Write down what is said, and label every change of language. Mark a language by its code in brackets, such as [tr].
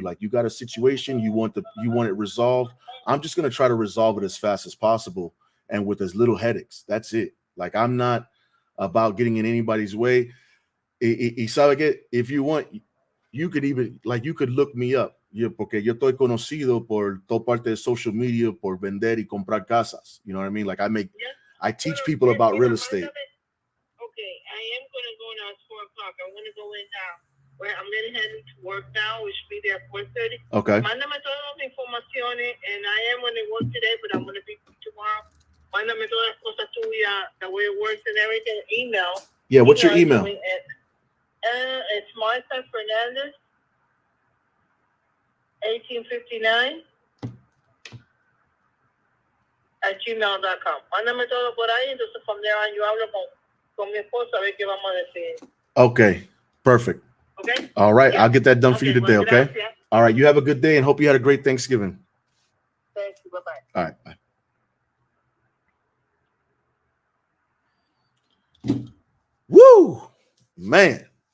[en] Like, you got a situation, you want it resolved. I'm just going to try to resolve it as fast as possible and with as little headaches. That's it. Like, I'm not about getting in anybody's way. If you want, you could even, like, you could look me up. [es] Porque yo estoy conocido por toda parte de social media por vender y comprar casas. [en] You know what I mean? Like, I teach people about real estate. Okay, I am going to go now. It's 4 o'clock. I'm going to go in now. I'm going to head to work now. We should be there at 4:30. Okay. [es] Mándame todas las informaciones, [en] and I am going to work today, but I'm going to be tomorrow. [es] Mándame todas las cosas tuyas, [en] the way it works and everything. Email. Yeah, what's your email? [es] It's Martha Fernandez, 1859 @gmail.com. Mándame todo por ahí, entonces [en] from there on [es] yo hablo con mi esposa a ver qué vamos a decir. [en] Okay, perfect. Okay? All right, Yeah. I'll get that done for you today, well, okay? [es] gracias. [en] All right, you have a good day and hope you had a great Thanksgiving. Thank you. Bye-bye. All right, bye. Woo, man.